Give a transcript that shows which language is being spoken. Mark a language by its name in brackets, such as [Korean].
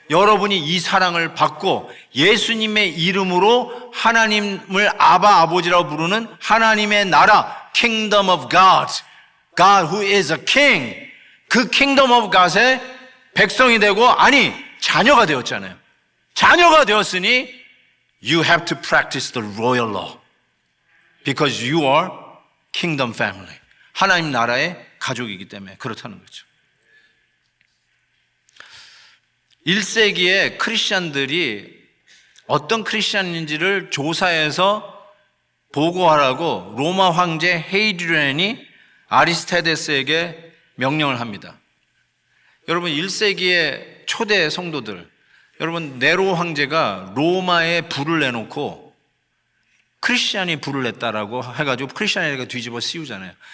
[Korean] 여러분이 이 사랑을 받고 예수님의 이름으로 하나님을 아버지라고 부르는 하나님의 나라, [English] Kingdom of God, God who is a King, [Korean] 그 Kingdom of God의 백성이 되고, 아니 자녀가 되었잖아요. 자녀가 되었으니 [English] you have to practice the royal law because you are kingdom family, [Korean] 하나님 나라의 가족이기 때문에 그렇다는 거죠. 1세기에 크리스찬들이 어떤 크리스찬인지를 조사해서 보고하라고 로마 황제 헤이드리안이 아리스테데스에게 명령을 합니다. 여러분 1세기의 초대 성도들, 여러분 네로 황제가 로마에 불을 내놓고 크리스찬이 불을 냈다라고 해가지고 크리스찬에게 뒤집어 씌우잖아요.